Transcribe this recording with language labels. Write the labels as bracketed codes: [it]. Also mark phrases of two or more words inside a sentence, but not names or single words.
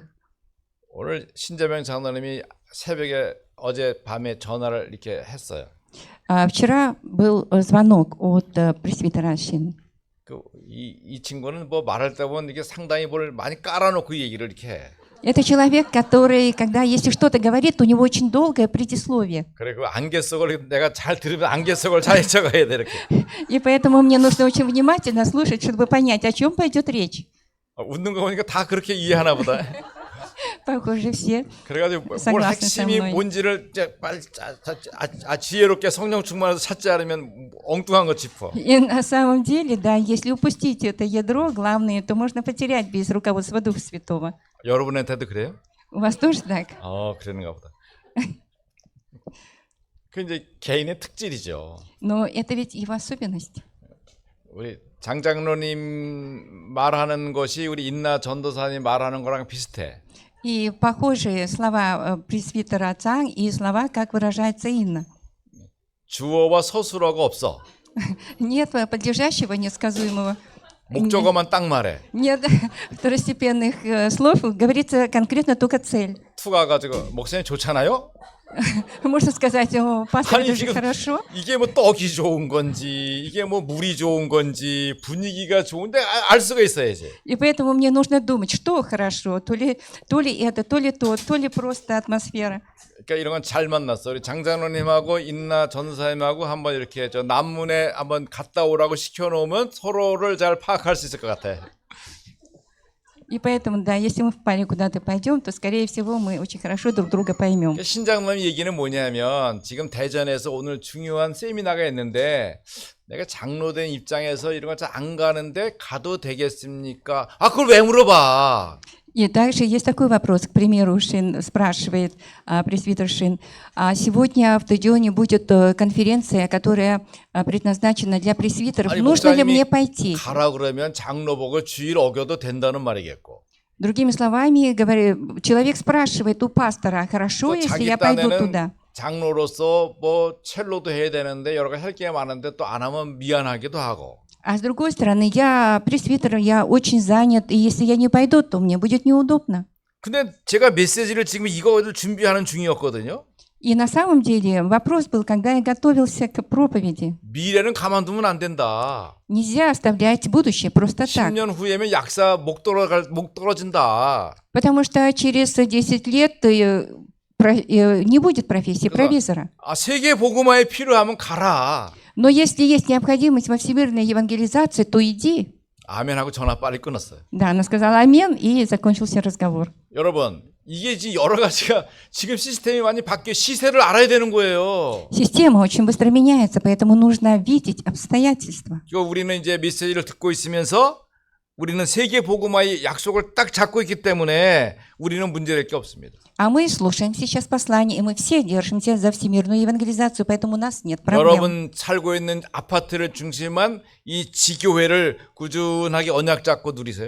[ko] 오늘 신재명 장로님이 새벽에 어제 밤에 전화를 이렇게 했어요. [ru] Вчера был звонок от пресвитера Шин. [ko] 이 친구는 뭐 말할 때 보면 이게 상당히 뭘 많이 깔아놓고 얘기를 이렇게 해. [ru] Это человек, который, когда если что-то говорит, у него очень долгое предисловие. [ko] 그래 그 안개석을 내가 잘 들으면 안개석을 잘 적어야 돼 이렇게. [ru] И поэтому мне нужно очень внимательно слушать, чтобы понять, о чем пойдет речь. [ko] 웃는 거 보니까 다 그렇게 이해하나 보다. [ru] Похоже, все. [ko] 그래가지고 뭘 [ru] Согласна [ko] 핵심이 [ru] со мной. [ko] 뭔지를 이제 빨리 지혜롭게 성령 충만해서 찾지 않으면 엉뚱한 거 짚어. [ru] И на самом деле, да, если упустить это ядро главное, то можно потерять без руководства Духа Святого. [ko] 여러분한테도 그래요? [ru] У вас тоже так? [ko] 그러는가 보다. 그 이제 개인의 특질이죠. [ru] Но это ведь его особенность. [ko] 우리 장장로님 말하는 것이 우리 인나 전도사님 말하는 거랑 비슷해. [ru] И похожие слова пресвитера Цанг и слова, как выражается Инна. [ko] 주어와 서술어가 없어. [ru] Нет подлежащего, несказуемого. [ko] 목적어만 딱 말해. [ru] Нет второстепенных слов, говорится конкретно только цель. [ko] 투가 가지고 목사님 좋잖아요? [ru] Можно сказать, о, пастор, [ko] 아니 [ru] это же [ko] 지금 [ru] хорошо. [ko] 이게 뭐 떡이 좋은 건지 이게 뭐 물이 좋은 건지 분위기가 좋은데 알 수가 있어야지. [ru] И поэтому мне нужно думать, что хорошо, то ли это, то ли то, то ли просто атмосфера. [ko] 그러니까 이런 건 잘 만났어. 우리 장장로님하고 인나 전사님하고 한번 이렇게 저 남문에 한번 갔다 오라고 시켜놓으면 서로를 잘 파악할 수 있을 것 같아. [ru] И поэтому, да, если мы в паре куда-то пойдем, то, скорее всего, мы очень хорошо друг друга поймем. [ko] 그러니까 신장로님 얘기는 뭐냐면 지금 대전에서 오늘 중요한 세미나가 있는데 내가 장로된 입장에서 이런 거 잘 안 가는데 가도 되겠습니까? 그걸 왜 물어봐? [ru] И также есть такой вопрос, к примеру, Шин спрашивает, пресвитер Шин, сегодня в Тадионе будет конференция, которая предназначена для пресвитеров, [ko] 아니, [ru] нужно ли [ko] 목사님이 [ru] мне пойти? [ko] 가라 그러면 장로복을 주일 어겨도 된다는 말이겠고. [ru] Другими словами, человек спрашивает у пастора, хорошо, [ko] 또 [ru] если [ko] 자기 [ru] я пойду [ko] 딴에는 [ru] туда? [ko] 장로로서 뭐 첼로도 해야 되는데 여러 가지 할 게 많은데 또 안 하면 미안하기도 하고. [ru] А с другой стороны, я пресвитер, я очень занят, и если я не пойду, то мне будет неудобно. [ko] 근데 제가 메시지를 지금 이거를 준비하는 중이었거든요. [ru] И на самом деле вопрос был, когда я готовился к проповеди. [ko] 미래는 가만두면 안 된다. [ru] Нельзя оставлять будущее просто так. [ko] 10년 후에면 약사 목 떨어진다. [ru] Потому что через 10 лет не будет профессии провизора. [ko] 세계 복음화에 필요하면 가라. [ru] Но если есть необходимость во всемирной евангелизации, то иди. [ko] 아멘하고 전화 빨리 끊었어요. [ru] Да, она сказала амин, и закончился разговор. [ko] 여러분, 이게 지금 여러 가지가 지금 시스템이 많이 바뀌어 시세를 알아야 되는 거예요. [ru] Система очень быстро меняется, поэтому нужно видеть обстоятельства. [ko] 이거 우리는 이제 메시지를 듣고 있으면서 우리는 세계 복음화의 약속을 딱 잡고 있기 때문에 우리는 문제될 게 없습니다. [ru] А мы слушаем сейчас послание, и мы все держимся за всемирную евангелизацию, поэтому у нас нет проблем. [ko] 여러분 살고 있는 아파트를 중심한 이 지교회를 꾸준하게 언약 잡고 누리세요.